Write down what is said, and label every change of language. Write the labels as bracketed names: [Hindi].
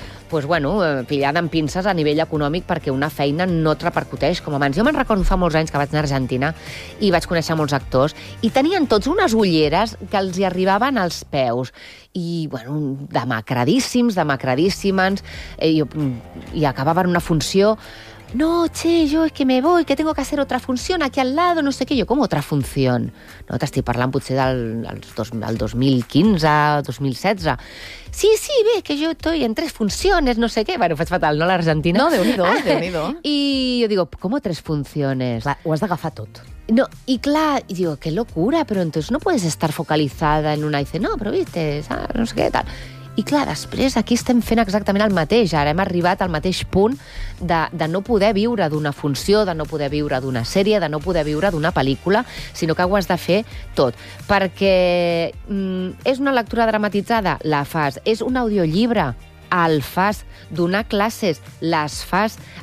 [Catalan] pues bueno, pillada amb pinces a nivell econòmic perquè una feina no et repercuteix com abans. Jo me'n recordo fa molts anys que vaig anar a Argentina i vaig conèixer molts actors i tenien tots unes ulleres que els hi arribaven als peus i, bueno, demacradíssimes, i acabaven una funció... [Spanish] No, che, yo es que me voy, que tengo que hacer otra función aquí al lado, no sé qué. Yo, ¿cómo otra función? [Catalan] No, t'estic parlant potser del 2015, 2016. [Spanish] Sí, sí, ve, que yo estoy en 3 funciones, no sé qué. [Catalan] Bueno, faig fatal, no, l'Argentina? No, déu-n'hi-do. I jo [Spanish] digo, ¿cómo 3 funciones? [Catalan] Clar, ho has d'agafar tot. [Spanish] No, y claro, digo, qué locura, pero entonces no puedes estar focalizada en una y dice, no, pero viste, ¿sabes? No sé qué tal. [Catalan] I clar, després aquí estem fent exactament el mateix, ara hem arribat al mateix punt de no poder viure d'una funció, de no poder viure d'una sèrie, de no poder viure d'una pel·lícula, sinó que ho has de fer tot. Perquè és una lectura dramatitzada? La fas. És un audiollibre? El fas. Donar classes? Les fas.